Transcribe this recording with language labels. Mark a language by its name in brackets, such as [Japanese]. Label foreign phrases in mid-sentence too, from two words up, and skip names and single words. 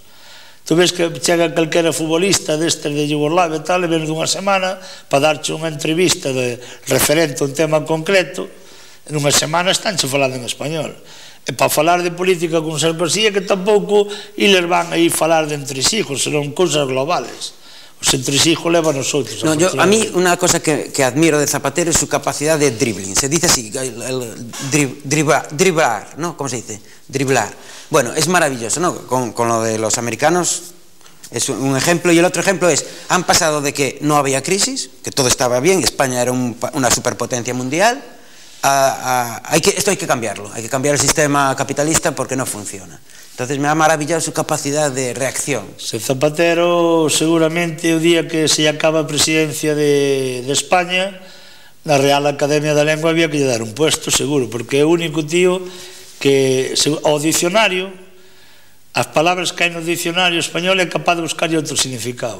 [Galician] Tu ves que chega calquera futbolista destes de Yugoslavia e tal, e ven dunha semana para darche unha entrevista referente a un tema concreto, e nunha semana estánche falando en español. E para falar de política con Sarkozy é que tampouco eles van a ir falar de entresijos, senón cousas globales. Os entresijos levan os outros. [Spanish] A mí una cosa que admiro de Zapatero es su capacidad de dribbling. Se dice así, driblar, ¿no? ¿Cómo se dice? Driblar. Bueno, es maravilloso, ¿no? Con lo de los americanos es un ejemplo. Y el otro ejemplo es, han pasado de que no había crisis, que todo estaba bien, España era una superpotencia mundial, esto hay que cambiarlo, hay que cambiar el sistema capitalista porque no funciona. Entonces me ha maravillado su capacidad de reacción. [Galician] Se Zapatero, seguramente, o día que se acaba a presidencia de España, na Real Academia da Lengua había que lle dar un puesto, seguro, porque é o único tío que, ao dicionario, as palabras que hai no dicionario español é capaz de buscarlle outro significado.